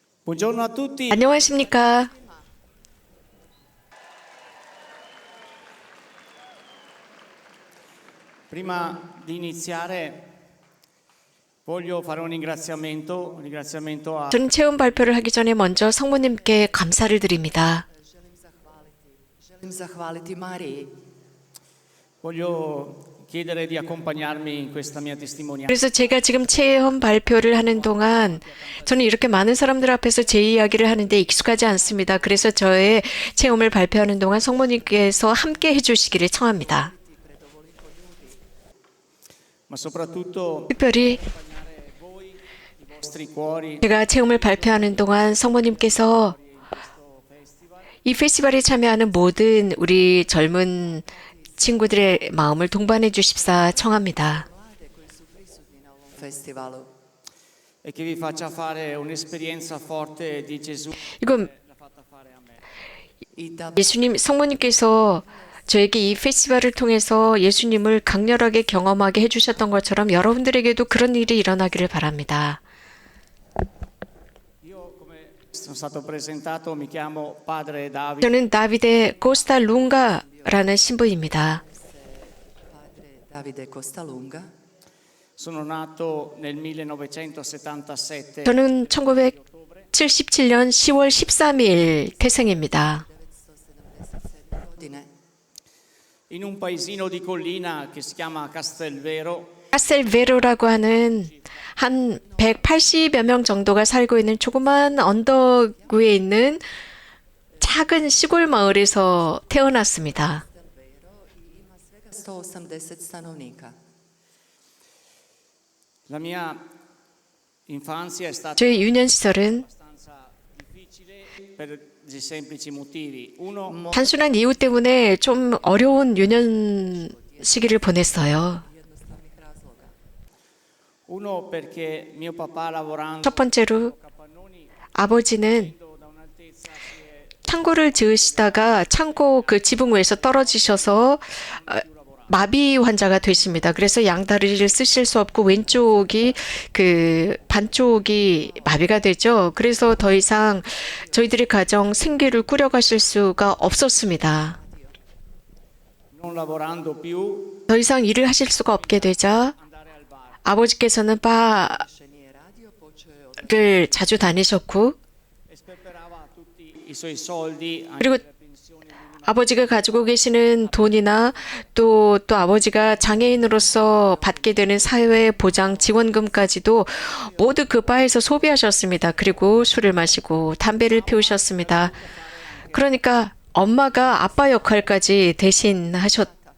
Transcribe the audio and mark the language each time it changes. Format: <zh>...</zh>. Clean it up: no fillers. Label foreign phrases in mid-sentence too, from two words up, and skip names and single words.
<it>Buongiorno a tutti.</it> <ko>안녕하십니까?</ko> <it>Prima di iniziare voglio fare un ringraziamento a</it> <ko>저는 체험 발표를 하기 전에 먼저 성모님께 감사를 드립니다.</ko> <hr>Želim zahvaliti Mariji.</hr> <it>voglio chiedere di accompagnarmi in questa mia testimonianza.</it> <ko>그래서 제가 지금 체험 발표를 하는 동안 저는 이렇게 많은 사람들 앞에서 제 이야기를 하는데 익숙하지 않습니다. 그래서 저의 체험을 발표하는 동안 성모님께서 함께 해주시기를 청합니다.</ko> <it>Ma soprattutto</it> <ko>특별히</ko> <it>i vostri cuori</it> <ko>제가 체험을 발표하는 동안 성모님께서 이 페스티벌에 참여하는 모든 우리 젊은 친구들의 마음을 동반해 주십사 청합니다.</ko> <hr>Mlade koji su prisutni na ovom festivalu.</hr> <it>e che vi faccia fare un'esperienza forte di Gesù</it> <ko>이건</ko> <it>l'ha fatta fare a me.</it> <hr>I da</hr> <ko>예수님, 성모님께서 저에게 이 페스티벌을 통해서 예수님을 강렬하게 경험하게 해주셨던 것처럼 여러분들에게도 그런 일이 일어나기를 바랍니다.</ko> <it>Io, come sono stato presentato, mi chiamo Padre Davide.</it> <ko>저는 다비데 코스타 룽가라는 신부입니다.</ko> <it>Padre Davide Costalunga. Sono nato nel 1977</it> <ko>저는 1977년 10월 13일 태생입니다.</ko> <hr>1977. godine</hr> <it>in un paesino di collina che si chiama Castelvero.</it> <ko>카셀베로라고 하는 한 180여 명 정도가 살고 있는 조그만 언덕 위에 있는 작은 시골 마을에서 태어났습니다.</ko> <hr>i ima svega 180 stanovnika.</hr> <it>La mia infanzia è stata</it> <ko>저의 유년 시절은</ko> <it>abbastanza difficile per dei semplici motivi. Uno,</it> <ko>단순한 이유 때문에 좀 어려운 유년 시기를 보냈어요.</ko> <hr>Jednostavnih razloga.</hr> <it>uno perché mio papà lavorando</it> <ko>첫 번째로</ko> <it>a Capannoni</it> <ko>아버지는</ko> <it>da un'altezza si è</it> <ko>창고를 지으시다가 창고 그 지붕 위에서 떨어지셔서 마비 환자가 되십니다. 그래서 양다리를 쓰실 수 없고 왼쪽이 그 반쪽이 마비가 되죠. 그래서 더 이상 저희들의 가정 생계를 꾸려가실 수가 없었습니다.</ko> <it>non lavorando più,</it> <ko>더 이상 일을 하실 수가 없게 되자</ko> <it>andare al bar.</it> <ko>아버지께서는 바를</ko> <hr>Više nije radio, počeo je od</hr> <ko>자주 다니셨고</ko> <it>E sperperava tutti i suoi soldi anche</it> <ko>그리고</ko> <it>per pensioni di</it> <ko>아버지가 가지고 계시는 돈이나 또 아버지가 장애인으로서 받게 되는 사회 보장 지원금까지도 모두 그 바에서 소비하셨습니다. 그리고 술을 마시고 담배를 피우셨습니다. 그러니까 엄마가 아빠 역할까지 대신하셨죠.</ko>